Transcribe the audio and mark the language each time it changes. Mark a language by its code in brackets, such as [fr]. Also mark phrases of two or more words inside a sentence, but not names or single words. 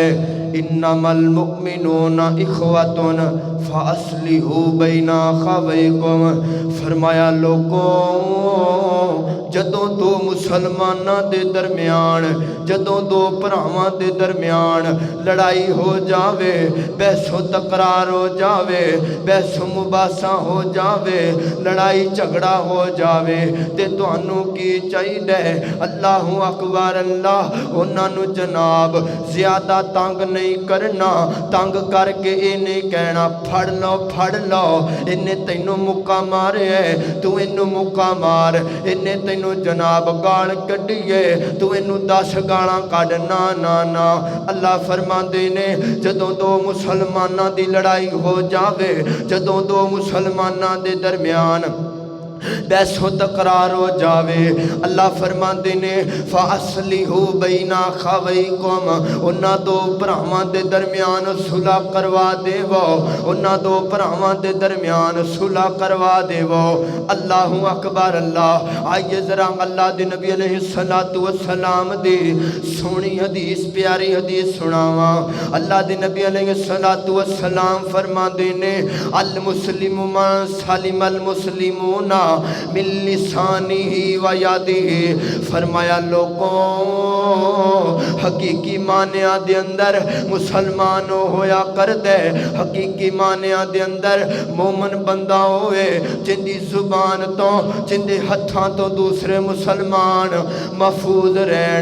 [ar] انما المؤمنون اخوۃ فاصلحوا بین اخویکم، [pa] فرمایا لوگوں جدوں دو مسلماناں دے درمیان، جدوں دو بھراواں دے درمیان لڑائی ہو جاوے، بحث و تکرار ہو جاوے، بحث و مباحثہ ہو جاوے، لڑائی جھگڑا ہو جاوے تے تانوں کی چاہیے [ar] اللہ اکبر، [pa] اللہ انہاں نو جناب زیادہ تنگ نہیں کرنا، تنگ کر کے اے نہیں کہنا پھڑ لو انہیں تینوں مکہ مارے ہے تو انہوں مکہ مار، انہیں تینوں جناب گال کڈیے تو انہوں 10 گالاں کڈ، نا نا نا۔ اللہ فرماندے نے جدوں دو مسلماناں دی لڑائی ہو جاوے، جدوں دو مسلماناں دے درمیان بحث و تقرار ہو جاوے، اللہ فرماندے نے [ar] فاصلحوا بین اخویکم، [pa] انہاں دو بھراواں دے درمیان صلح کروا دیو، انہاں دو بھراواں دے درمیان صلح کروا دیو۔ [ar] اللہ اکبر، [pa] اللہ آئیے ذرا اللہ دے نبی علیہ السلام دی سونی حدیث، پیاری حدیث سناواں۔ اللہ دے نبی علیہ السلام فرماندے نے [ar] المسلم من سلم المسلمون من لسانہ و یدہ، [pa] فرمایا لوگوں حقیقی معنیٰ دے اندر مسلمان ہویا کر دے، حقیقی معنیٰ دے اندر مومن بندہ ہوئے جن دی زبان تو جن دے ہتھاں تو دوسرے مسلمان محفوظ رہن۔